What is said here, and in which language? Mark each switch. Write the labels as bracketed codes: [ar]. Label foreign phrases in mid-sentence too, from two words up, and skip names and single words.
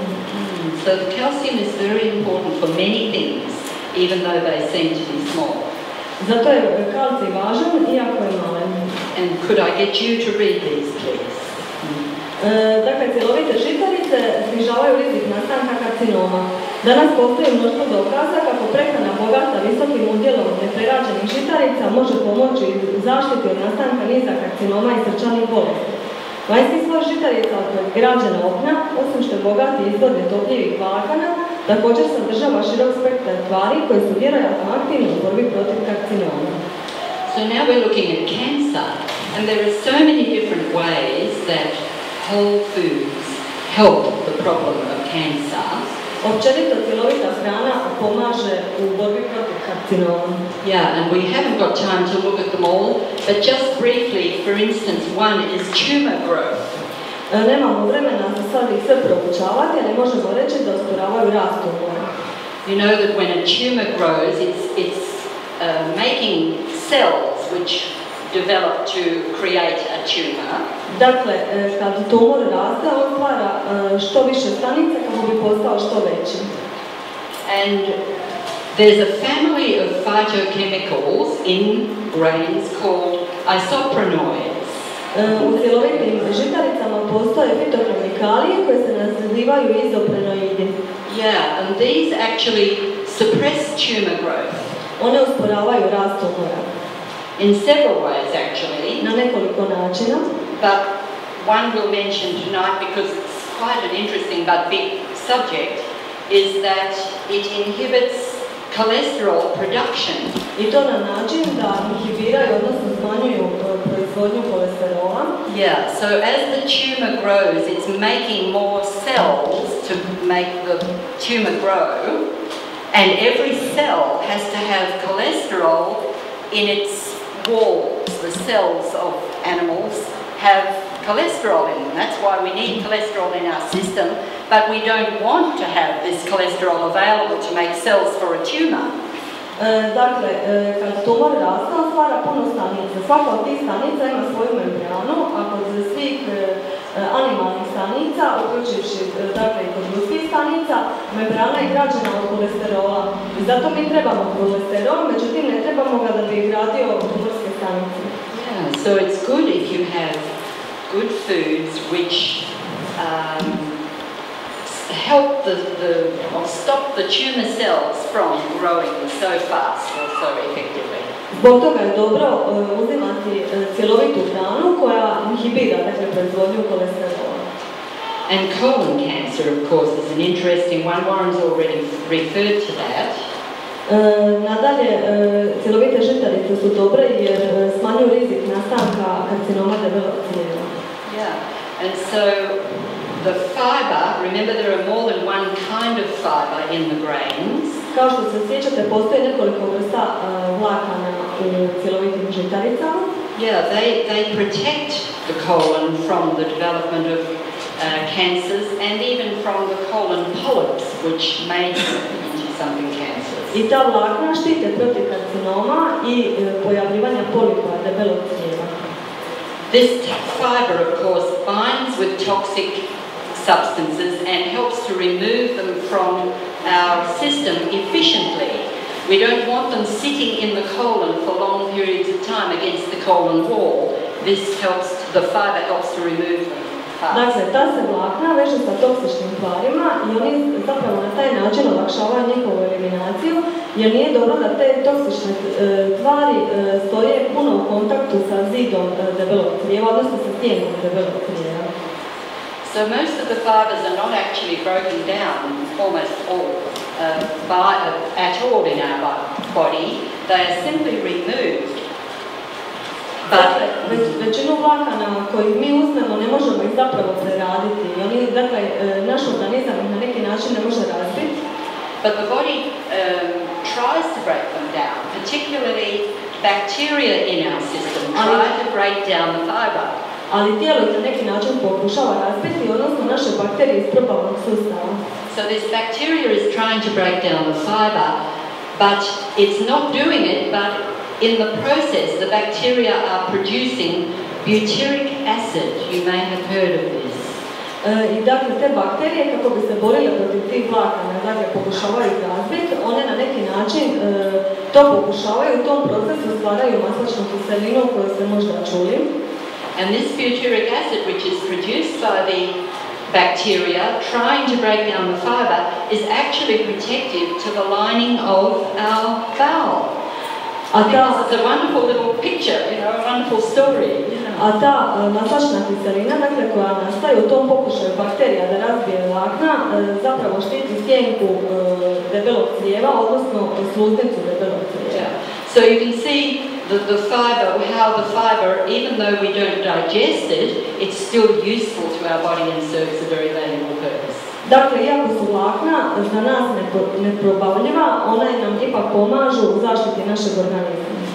[en] So the calcium is very important for many things, even though they seem to be small. [hr] Zato je kalcij važan, iako je malen. [en] And could I get you to read these, please? [hr] Dakle, cjelovite žitarice snižavaju rizik nastanka karcinoma. Danas postoji mnoštvo dokaza kako prehrana bogata visokim udjelom neprerađenih žitarica može pomoći u zaštiti od nastanka niza karcinoma I srčanih bolesti. Vanjski sloj žitarica od kojeg je građena opna, osim što je bogat I izvor netopljivih vlakana, također sadržava širok spektar tvari koje su vjerojatno aktivne u borbi protiv karcinoma. [en] So now we're looking at cancer, and there are so many different ways that whole foods help the problem of cancer. [hr] Općenito cjelovita hrana pomaže u borbi protiv karcinoma. [en] Yeah, and we haven't got time to look at them all, but just briefly, for instance, one is tumor growth. [hr] Nemamo vremena za sad ih sve proučavati, ali možemo reći da usporavaju rast tumora. [en] You know that when a tumor grows, it's making cells which develop to create a tumor. [hr] Dakle, kad tumor raste, on stvara što više stanica kako bi postao što veći. [en] And there's a family of phytochemicals in grains called isoprenoids. [hr] U cjelovitim žitaricama postoje fitokemikalije koje se nazivaju izoprenoidi. [en] Yeah, and these actually suppress tumor growth. [hr] One usporavaju rast tumora. [en] In several ways, actually. [hr] Na nekoliko načina. [en] But one we'll mention tonight, because it's quite an interesting but big subject, is that it inhibits cholesterol production. [hr] I to na način da inhibiraju, odnosno smanjuju proizvodnju kolesterola. [en] Yeah, so as the tumor grows, it's making more cells to make the tumor grow, and every cell has to have cholesterol in its walls. The cells of animals have cholesterol in them. That's why we need cholesterol in our system, but we don't want to have this cholesterol available to make cells for a tumor. [hr] Dakle, kad tumor raste, on stvara puno stanica. Svaka od tih stanica ima svoju membranu, a kod svih animalnih stanica, uključujući dakle i kod ljudskih stanica, membrana je građena od kolesterola. I zato mi trebamo kolesterol, međutim ne trebamo ga da bi gradio tumorske stanice. [en] Yeah, so it's good if you have good foods which help or stop the tumor cells from growing so fast or so effectively. [hr] Zbog toga je dobro uzimati cjelovitu hranu koja inhibira proizvodnju kolesterola. [en] And colon cancer, of course, is an interesting one. Warren's already referred to that. [hr] Nadalje, cjelovite žitarice su dobre jer smanjuju rizik nastanka karcinoma debelog crijeva. [en] Yeah, and so the fiber, remember there are more than one kind of fiber in the grains. [hr] Kao što se sjećate, postoji nekoliko vrsta vlakana u cjelovitim žitaricama. [en] Yeah, they protect the colon from the development of cancers and even from the colon polyps, which may develop into something cancers. [hr] I ta vlakna štite protiv karcinoma i pojavljivanja polipa debelog crijeva. [en] This fiber, of course, binds with toxic substances and helps to remove them from our system efficiently. We don't want them sitting in the colon for long periods of time against the colon wall. The fiber helps to remove them fast. [hr] Dakle, ta se vlakna veže sa toksičnim tvarima i oni zapravo na taj način olakšavaju njihovu eliminaciju, jer nije dobro da te toksične tvari stoje puno u kontaktu sa zidom debelog crijeva, odnosno sa stijenom debelog crijeva. [en] So most of the fibers are not actually broken down, almost all, at all in our body. They are simply removed. [hr] Dakle, većinu vlakana koji mi uzmemo ne možemo ih zapravo preraditi. Dakle, naš organizam ih na neki način ne može razbiti. [en] But the body tries to break them down, particularly bacteria in our system try to break down the fiber. [hr] Ali tijelo ih na neki način pokušava razbiti, odnosno naše bakterije iz propalnog sustava. [en] So this bacteria is trying to break down the fiber, but it's not doing it, but in the process the bacteria are producing butyric acid. You may have heard of this. [hr] I dakle, te bakterije, kako bi se borile protiv tih vlakana, dakle, pokušavaju razbiti, one na neki način to pokušavaju, u tom procesu stvaraju maslačnu kiselinu koju ste možda čuli. [en] And this butyric acid, which is produced by the bacteria trying to break down the fiber, is actually protective to the lining of our bowel. I think this is a wonderful little picture, a wonderful story. [hr] A ta maslačna kiselina, dakle, koja nastaje u tom pokušaju bakterija da razbije vlakna, zapravo štiti stjenku debelog crijeva, odnosno sluznicu debelog crijeva. [en] So you can see the fiber, how the fiber, even though we don't digest it, it's still useful to our body and serves a very valuable purpose. [hr] Dakle, iako su vlakna za nas neprobavljiva, ona nam ipak pomažu u zaštiti našeg organizma.